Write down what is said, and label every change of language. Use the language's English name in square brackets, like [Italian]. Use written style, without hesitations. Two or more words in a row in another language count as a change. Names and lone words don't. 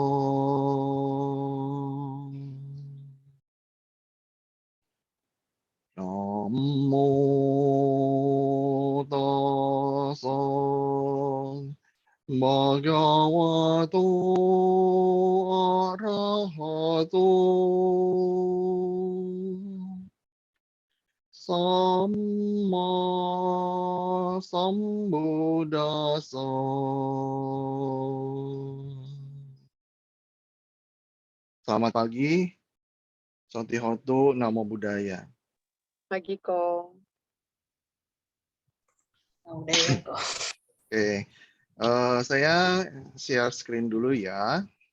[Pali] Namo tassa bhagavato arahato samma sambuddhassa. [Indonesian] Selamat pagi, [Pali] Santihotu, Namo Buddhaya. [Indonesian] Pagi kok. Udah ya kok. Oke, saya [English] share screen [Indonesian] dulu ya.